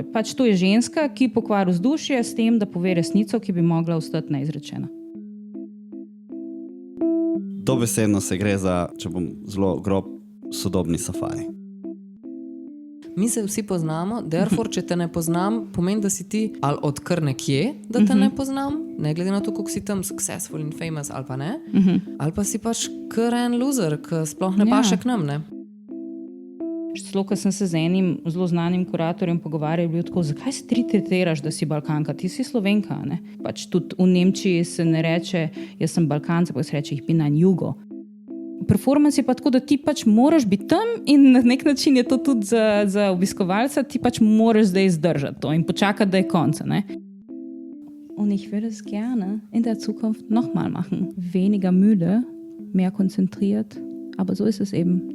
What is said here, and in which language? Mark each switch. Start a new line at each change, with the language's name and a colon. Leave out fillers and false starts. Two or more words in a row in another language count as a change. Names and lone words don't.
Slovenian: Pač to je ženska, ki pokvari vzdušje s tem, da pove resnico, ki bi mogla ostati neizrečena. Dobesedno se gre za, če bom zelo grob, sodobni safari. Mi se vsi poznamo, therefore, če te ne poznam, pomeni, da si ti ali od kar nekje, da te ne poznam, ne glede na to, koliko si tam successful in famous ali pa ne, ali pa si pač kar en loser, ki sploh ne paše k nam, ne? Celo, ko sem se z enim zelo znanim kuratorjem pogovarjal, je bil tako, zakaj se ti tretiraš, da si Balkanka? Ti si Slovenka, ne? Pač tudi v Nemčiji se ne reče, jaz sem Balkanca, pa se reče,
German: ich bin ein Jugo.
Slovenian: Performance je pa tako, da ti pač moraš biti tam in na nek način je to tudi za obiskovalca, ti pač moraš zdaj zdržati to in počakati, da je konca, ne?
German: Und ich würde es gerne in der Zukunft nochmal machen. Weniger müde, mehr konzentriert, aber so ist es eben.